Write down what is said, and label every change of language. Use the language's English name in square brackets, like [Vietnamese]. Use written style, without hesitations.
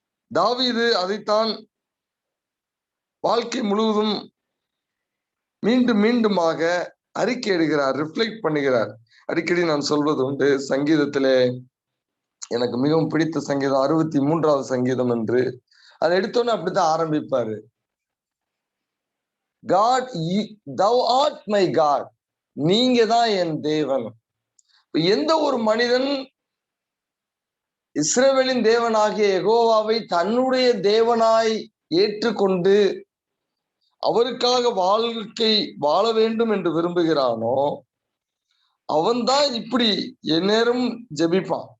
[Tamil] தாவீது அதைத்தான் வாழ்க்கை முழுவதும் மீண்டும் மீண்டுமாக அறிக்கையிடுகிறார், ரிஃப்ளெக்ட் பண்ணுகிறார். அடிக்கடி நான் சொல்வது உண்டு, சங்கீதத்திலே எனக்கு மிகவும் பிடித்த சங்கீதம் 63வது சங்கீதம் என்று. அதை எடுத்தோன்னு அப்படித்தான் ஆரம்பிப்பாரு. [English] God, thou art my God, [Tamil] நீங்க தான் என் தேவன். எந்த ஒரு மனிதன் இஸ்ரவேலின் தேவனாகிய யெகோவாவை தன்னுடைய தேவனாய் ஏற்றுக்கொண்டு அவருக்காக வாழ்க்கை வாழ வேண்டும் என்று விரும்புகிறானோ அவன்தான் இப்படி எந்நேரம் ஜெபிப்பான்.